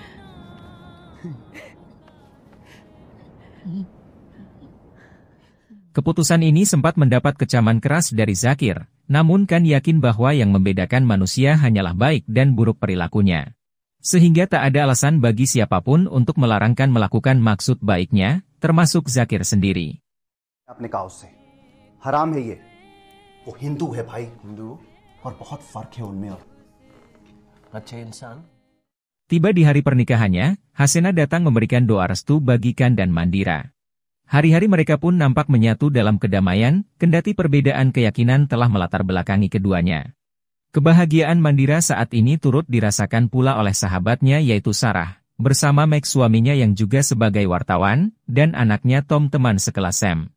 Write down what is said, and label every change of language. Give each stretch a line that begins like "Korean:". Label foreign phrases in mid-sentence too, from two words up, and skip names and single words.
Indonesian: Keputusan ini sempat mendapat kecaman keras dari Zakir, namun Khan yakin bahwa yang membedakan manusia hanyalah baik dan buruk perilakunya. Sehingga tak ada alasan bagi siapapun untuk melarang Khan melakukan maksud baiknya, termasuk Zakir sendiri.
Hindi: आपने कहा उससे हराम है ये वो हिंदू है भाई हिंदू और बहुत फर्क है उनमें और अच्छे इंसान.
Indonesian: Tiba di hari pernikahannya, Hasena datang memberikan doa restu bagi Khan dan Mandira. Hari-hari mereka pun nampak menyatu dalam kedamaian, kendati perbedaan keyakinan telah melatar belakangi keduanya. Kebahagiaan Mandira saat ini turut dirasakan pula oleh sahabatnya yaitu Sarah, bersama Max suaminya yang juga sebagai wartawan, dan anaknya Tom teman sekelas Sam.